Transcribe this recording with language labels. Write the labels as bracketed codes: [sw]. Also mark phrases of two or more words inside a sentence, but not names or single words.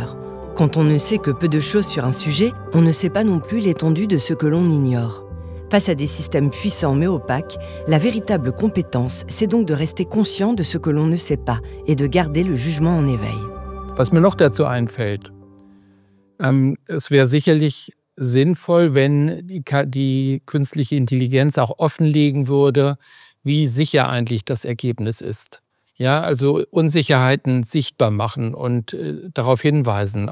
[fr] Quand on ne sait que peu de choses sur un sujet, on ne sait pas non plus l'étendue de ce que l'on ignore. Face à des systèmes puissants mais opaques, la véritable compétence, c'est donc de rester conscient de ce que l'on ne sait pas et de garder le jugement en éveil. [de] Was mir noch dazu einfällt, es wäre sicherlich sinnvoll, wenn die künstliche Intelligenz auch offenlegen würde, wie sicher eigentlich das Ergebnis ist. Ja, also Unsicherheiten sichtbar machen und darauf hinweisen.